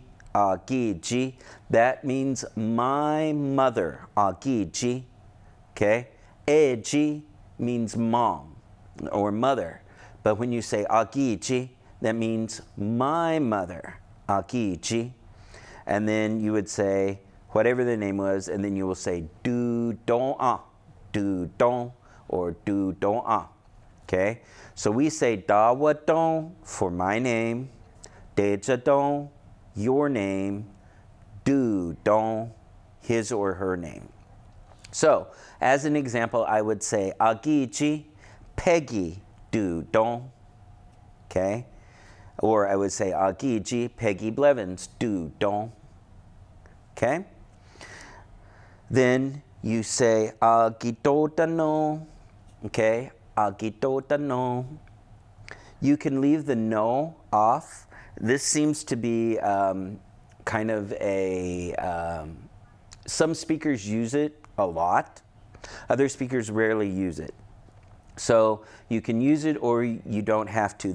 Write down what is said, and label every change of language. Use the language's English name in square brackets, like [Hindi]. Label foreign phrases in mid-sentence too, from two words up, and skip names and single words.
[English] Agiji, that means my mother, agiji, okay? Eji means mom or mother, but when you say agiji, that means my mother, agiji. And then you would say whatever the name was, and then you will say [Cherokee] du don, [English] or [Cherokee] du don, [English] okay? So we say [Cherokee] dawa don [English] for my name, [Cherokee] deja don, [English] your name, [Cherokee] du don, [English] his or her name. So, as an example, I would say agiji, Peggy, [Cherokee] du don, [English] okay? Or I would say agiji, Peggy Blevins, [Cherokee] du don, [English] okay? Then you say agitotano, okay? Agitotano. You can leave the no off. This seems to be kind of some speakers use it a lot. Other speakers rarely use it. So you can use it or you don't have to.